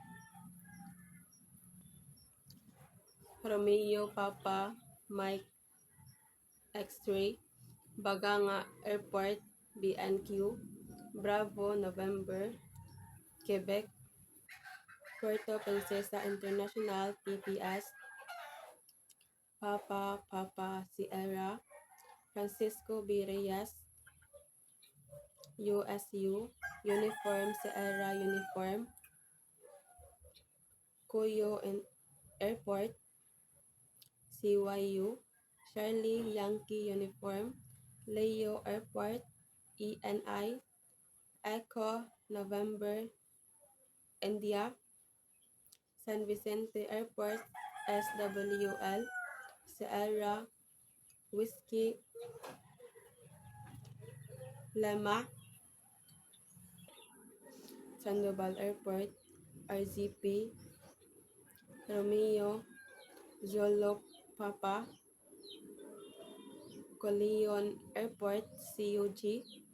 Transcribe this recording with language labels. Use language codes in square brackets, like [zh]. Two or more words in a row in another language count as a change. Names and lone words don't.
[en] Romeo Papa Mike X-Ray, Baganga Airport BNQ, Bravo November, Quebec, Puerto Princesa International PPS, Papa Sierra, Francisco B. Reyes, USU, Uniform Sierra Uniform, Cuyo Airport, CYU, Charlie Yankee Uniform, Leo Airport, ENI, Echo November, India, San Vicente Airport, SWL, Sierra Whiskey Lima, Sandoval Airport, RZP, Romeo Zolo Papa, Colion Airport, CUG,